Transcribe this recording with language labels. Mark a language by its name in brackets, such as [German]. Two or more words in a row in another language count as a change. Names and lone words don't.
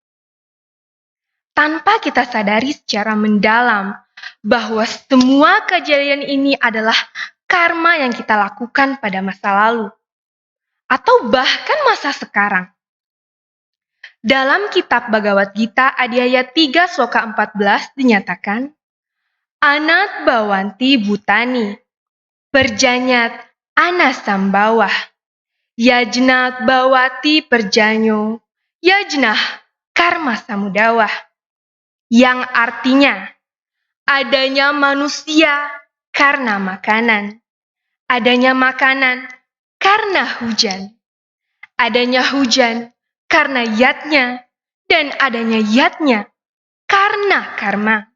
[Indonesian] Tanpa kita sadari secara mendalam bahwa semua kejadian ini adalah karma yang kita lakukan pada masa lalu, atau bahkan masa sekarang. Dalam kitab Bhagavad Gita Adhyaya 3 Sloka 14 dinyatakan, [Sanskrit] Anat Bhawanti Bhutani, Perjanyat Anasambawah, Yajnat Bhawati Perjanyo, Yajnah Karma Samudawah, [Indonesian] yang artinya adanya manusia karena makanan, adanya makanan karena hujan, adanya hujan karena yatnya, dan adanya yatnya karena karma.